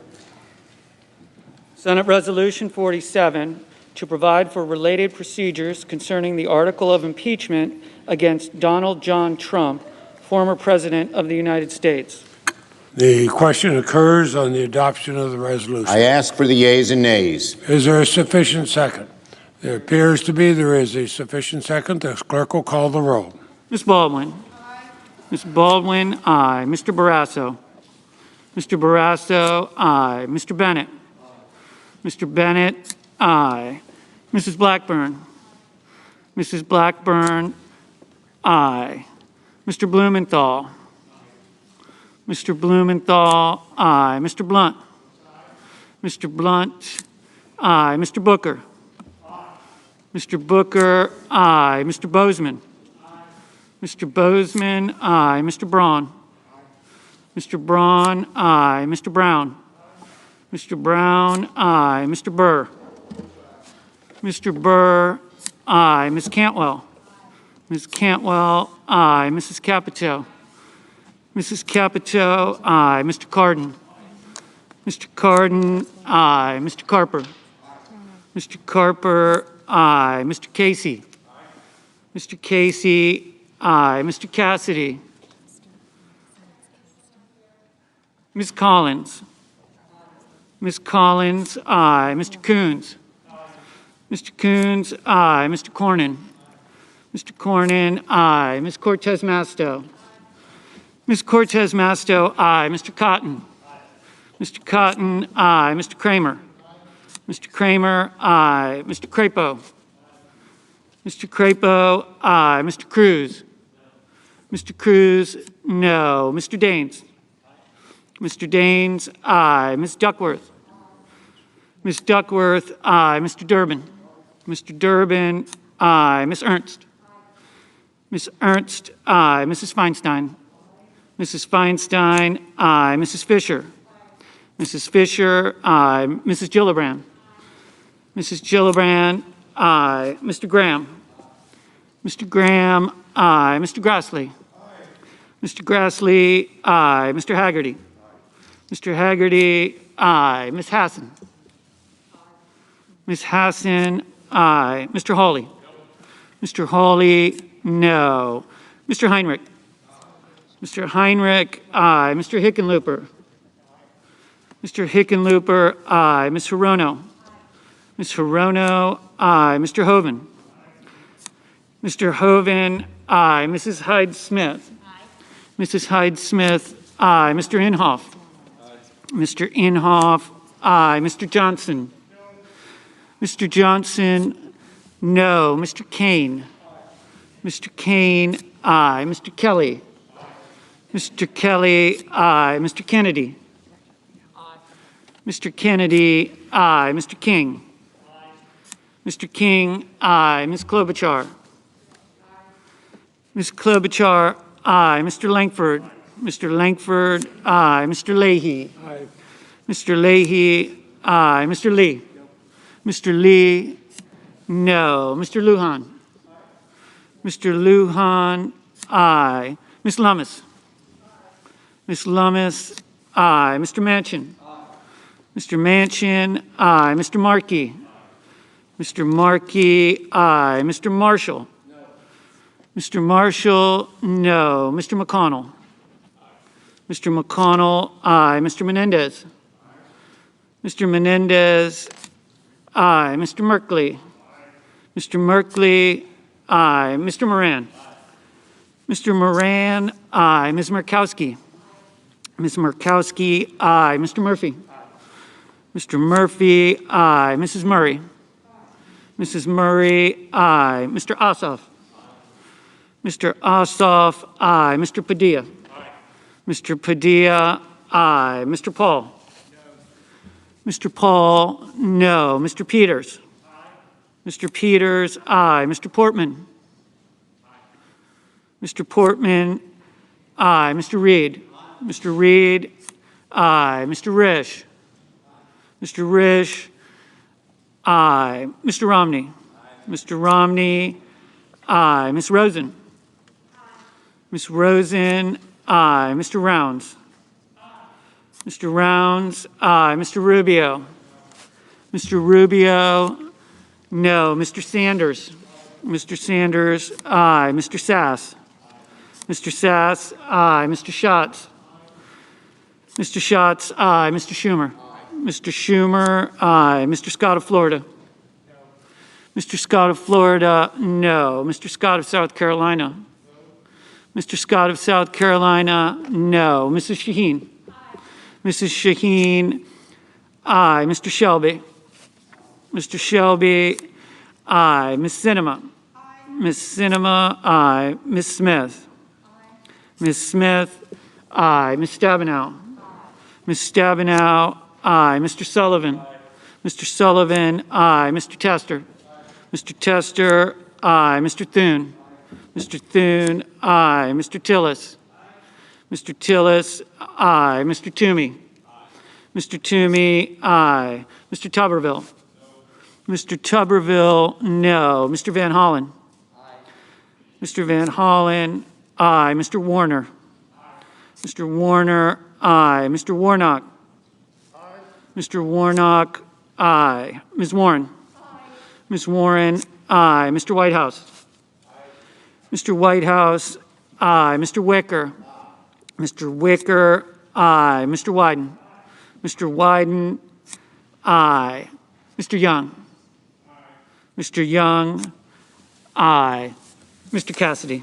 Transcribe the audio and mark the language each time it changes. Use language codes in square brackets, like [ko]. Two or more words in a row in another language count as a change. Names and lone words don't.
[en] Senate Resolution 47, to provide for related procedures concerning the article of impeachment against Donald John Trump, former President of the United States. The question occurs on the adoption of the resolution. I ask for the yeas and nays. Is there a sufficient second? There appears to be. There is a sufficient second. The clerk will call the roll. Ms. Baldwin. Aye. Ms. Baldwin, aye. Mr. Barrasso. Mr. Barrasso, aye. Mr. Bennett. Mr. Bennett, aye. Mrs. Blackburn. Mrs. Blackburn, aye. Mr. Blumenthal. Mr. Blumenthal, aye. Mr. Blunt. Mr. Blunt, aye. Mr. Booker. Mr. Booker, aye. Mr. Bozeman. Mr. Bozeman, aye. Mr. Braun. Mr. Braun, aye. Mr. Brown. Mr. Brown, aye. Mr. Burr. Mr. Burr, aye. Ms. Cantwell. Ms. Cantwell, aye. Mrs. Capito. Mrs. Capito, aye. Mr. Cardin. Mr. Cardin, aye. Mr. Carper. Mr. Carper, aye. Mr. Casey. Mr. Casey, aye. Mr. Cassidy. Ms. Collins. Ms. Collins, aye. Mr. Coons. Mr. Coons, aye. Mr. Cornyn. Mr. Cornyn, aye. Ms. Cortez Masto. Ms. Cortez Masto, aye. Mr. Cotton. Mr. Cotton, aye. Mr. Kramer. Mr. Kramer, aye. Mr. Crapo. Mr. Crapo, aye. Mr. Cruz. Mr. Cruz, no. Mr. Daines. Mr. Daines, aye. Ms. Duckworth. Ms. Duckworth, aye. Mr. Durbin. Mr. Durbin, aye. Ms. Ernst. Ms. Ernst, aye. Mrs. Feinstein. Mrs. Feinstein, aye. Mrs. Fisher. Mrs. Fisher, aye. Mrs. Gillibrand. Mrs. Gillibrand, aye. Mr. Graham. Mr. Graham, aye. Mr. Grassley. Mr. Grassley, aye. Mr. Haggerty. Mr. Haggerty, aye. Ms. Hassan. Ms. Hassan, aye. Mr. Hawley. Mr. Hawley, no. Mr. Heinrich. Mr. Heinrich, aye. Mr. Hickenlooper. Mr. Hickenlooper, aye. Ms. Hirono. Ms. Hirono, aye. Mr. Hoven. Mr. Hoven, aye. Mrs. Hyde-Smith. Mrs. Hyde-Smith, aye. Mr. Inhofe. Mr. Inhofe, aye. Mr. Johnson. Mr. Johnson, no. Mr. Kane. Mr. Kane, aye. Mr. Kelly. Mr. Kelly, aye. Mr. Kennedy. Mr. Kennedy, aye. Mr. King. Mr. King, aye. Ms. Klobuchar. Ms. Klobuchar, aye. Mr. Langford. Mr. Langford, aye. Mr. Leahy. Aye. Mr. Leahy, aye. Mr. Lee. Mr. Lee, no. Mr. Lujan. Mr. Lujan, aye. Ms. Lummis. Ms. Lummis, aye. Mr. Manchin. Mr. Manchin, aye. Mr. Markey. Mr. Markey, aye. Mr. Marshall. Mr. Marshall, no. Mr. McConnell. Mr. McConnell, aye. Mr. Menendez. Mr. Menendez, aye. Mr. Merkley. Mr. Merkley, aye. Mr. Moran. Mr. Moran, aye. Ms. Murkowski. Ms. Murkowski, aye. Mr. Murphy. Mr. Murphy, aye. Mrs. Murray. Mrs. Murray, aye. Mr. Ossoff. Mr. Ossoff, aye. Mr. Padilla. Mr. Padilla, aye. Mr. Paul. Mr. Paul, no. Mr. Peters. Mr. Peters, aye. Mr. Portman. Mr. Portman, aye. Mr. Reed. Mr. Reed, aye. Mr. Risch. Mr. Risch, aye. Mr. Romney. Mr. Romney, aye. Ms. Rosen. Ms. Rosen, aye. Mr. Rounds. Mr. Rounds, aye. Mr. Rubio. Mr. Rubio, no. Mr. Sanders. Mr. Sanders, aye. Mr. Sass. Mr. Sass, aye. Mr. Schatz. Mr. Schatz, aye. Mr. Schumer. Mr. Schumer, aye. Mr. Scott of Florida. Mr. Scott of Florida, no. Mr. Scott of South Carolina. Mr. Scott of South Carolina, no. Mrs. Shaheen. Mrs. Shaheen, aye. Mr. Shelby. Mr. Shelby, aye. Ms. Sinema. Ms. Sinema, aye. Ms. Smith. Ms. Smith, aye. Ms. Stabenow. Ms. Stabenow, aye. Mr. Sullivan. Mr. Sullivan, aye. Mr. Tester. Mr. Tester, aye. Mr. Thune. Mr. Thune, aye. Mr. Tillis. Mr. Tillis, aye. Mr. Toomey. Mr. Toomey, aye. Mr. Tuberville. Mr. Tuberville, no. Mr. Van Hollen. Mr. Van Hollen, aye. Mr. Warner. Mr. Warner, aye. Mr. Warnock. Mr. Warnock, aye. Ms. Warren. Ms. Warren, aye. Mr. Whitehouse. Mr. Whitehouse, aye. Mr. Wicker. Mr. Wicker, aye. Mr. Wyden. Mr. Wyden, aye. Mr. Young. Mr. Young, aye. Mr. Cassidy.